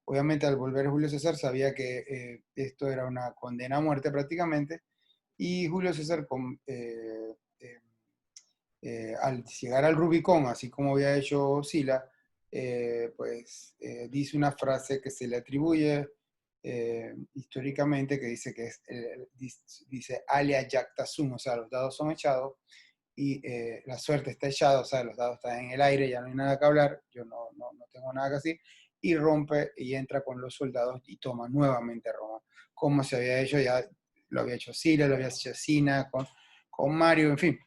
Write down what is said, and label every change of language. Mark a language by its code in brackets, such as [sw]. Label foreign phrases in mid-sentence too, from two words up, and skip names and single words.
[es] Obviamente al volver Julio César sabía que esto era una condena a muerte prácticamente, y Julio César al llegar al Rubicón, así como había hecho Sila, dice una frase que se le atribuye históricamente, que dice que es, dice [la] alia jacta sum, [es] o sea, los dados son echados y la suerte está echada, o sea, los dados están en el aire, ya no hay nada que hablar, yo no tengo nada que decir, y rompe y entra con los soldados y toma nuevamente Roma, como se había hecho ya, lo había hecho Sila, lo había hecho Sina, con Mario, en fin.